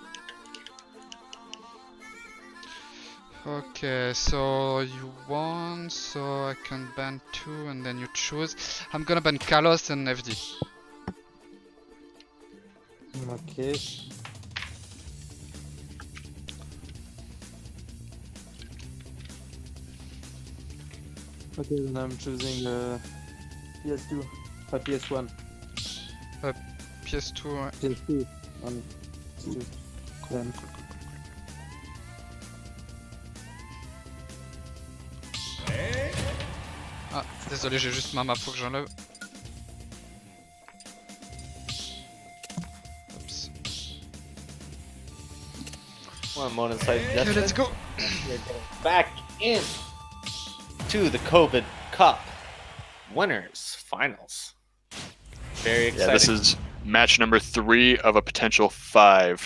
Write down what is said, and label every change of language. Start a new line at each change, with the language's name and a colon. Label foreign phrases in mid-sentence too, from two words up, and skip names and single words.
English: Okay, so you won, so I can ban 2 and then you choose. I'm gonna ban Kalos and FD. Okay. Okay, then I'm choosing PS2, PS1. PS2. PS2. PS2. Then.
French: Ah, désolé, j'ai juste ma map, faut que j'enlève. Oups.
English: One moment, side Okay, let's go. We're getting back in to the COVID Cup winners finals. Very exciting. Yeah, this is match number 3 of a potential 5.